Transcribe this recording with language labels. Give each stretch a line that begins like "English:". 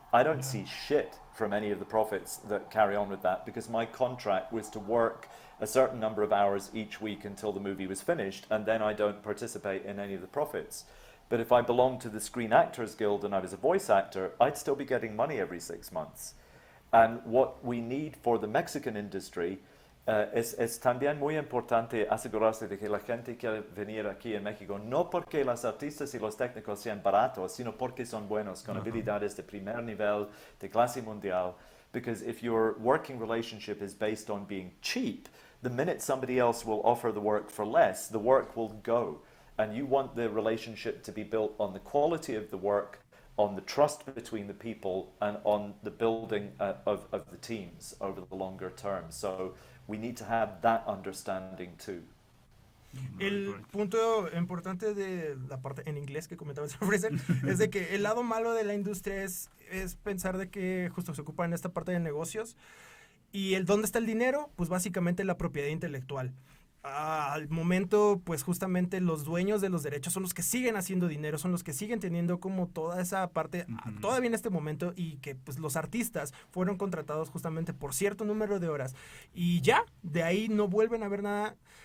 English: I don't see shit from any of the profits that carry on with that, because my contract was to work a certain number of hours each week until the movie was finished, and then I don't participate in any of the profits. But if I belonged to the Screen Actors Guild and I was a voice actor, I'd still be getting money every 6 months. And what we need for the Mexican industry
Spanish: es también muy importante asegurarse de que la gente quiere venir aquí en México, no porque los artistas y los técnicos sean baratos, sino porque son buenos, con habilidades de primer nivel, de clase mundial.
English: Because if your working relationship is based on being cheap, the minute somebody else will offer the work for less, the work will go. And you want the relationship to be built on the quality of the work, on the trust between the people, and on the building of the teams over the longer term. So we need to have that understanding too.
Spanish: El punto importante de la parte en inglés que comentaba el señor Fraser es de que el lado malo de la industria es pensar de que justo se ocupa en esta parte de negocios, y ¿dónde está el dinero? Pues básicamente la propiedad intelectual. Al momento, pues justamente los dueños de los derechos son los que siguen haciendo dinero, son los que siguen teniendo como toda esa parte todavía en este momento, y que pues los artistas fueron contratados justamente por cierto número de horas y ya, de ahí no vuelven a ver nada.